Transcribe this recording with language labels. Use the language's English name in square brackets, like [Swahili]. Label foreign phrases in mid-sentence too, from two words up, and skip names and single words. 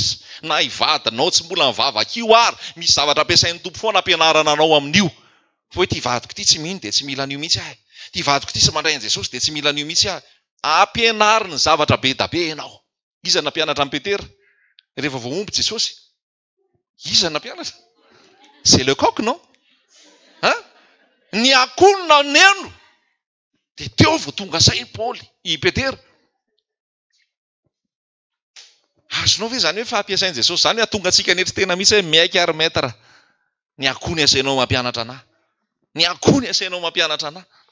[Malagasy] Na ivadinao tsy mbola mivavaka io ary, misy zavatra ampiasain'ny tompo foana ampianarana anao amin'io. Fa hoe ty vadiko ty tsy mino dia tsy mila an'io mihitsy ahy. Ty vadiko ty tsy mandray an Jesosy dia tsy mila an'io mihitsy ahy. Ampianarina zavatra be da be ianao. Iza nampianatra amin'ny Petera rehefa vao omby Jesosy? Iza nampianatra? [French] C'est le coq, non? [Malagasy] Ny akonona neno. Dia teo vao tonga say Paoly, i Petera. Azonao ve zany hoe fampiasain'i Jesosy zany atonga antsika netra tena mihitsy hoe miaiky ary maître. Ny akony asainao mampianatra anahy. Ny akony asainao mampianatra anahy.